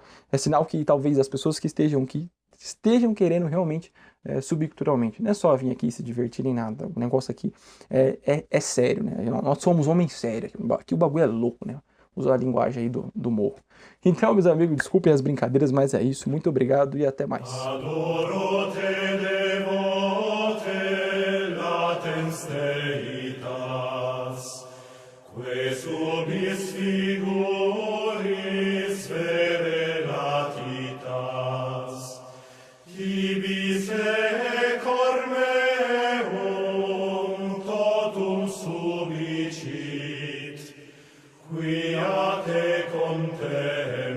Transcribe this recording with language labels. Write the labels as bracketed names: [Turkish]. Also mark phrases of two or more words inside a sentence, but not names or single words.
[Portuguese] É sinal que talvez as pessoas que estejam querendo realmente subir culturalmente. Não é só vir aqui se divertir nem nada. O negócio aqui é sério, né? Nós somos homens sérios. Aqui o bagulho é louco, né? Usar a linguagem aí do morro. Então, meus amigos, desculpem as brincadeiras, mas é isso. Muito obrigado e até mais. [Latin] Adoro te devote latens deitas, que subis figuris vere latitas, tibi se cor meum totum subicit, quia te content